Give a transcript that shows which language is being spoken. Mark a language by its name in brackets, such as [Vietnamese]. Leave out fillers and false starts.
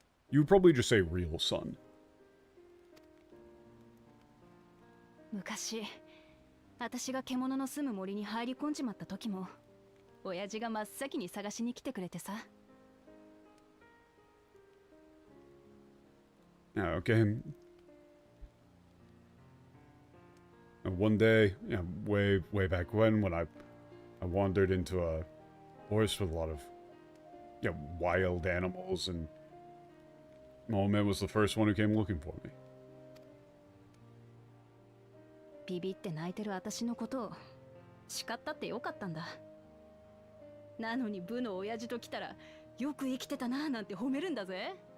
[English] You would probably just say real son. [Japanese] 昔、私が獣の住む森に入り込んじまった時も、親父が真っ先に探しに来てくれてさ。 [English] Yeah, okay. And one day, you know, way back when I wandered into a forest with a lot of, you know, wild animals, and my old man was the first one who came looking for me. [Japanese] ビビって泣いてる私のことを叱ったってよかったんだ。なのに部の親父と来たらよく生きてたななんて褒めるんだぜ。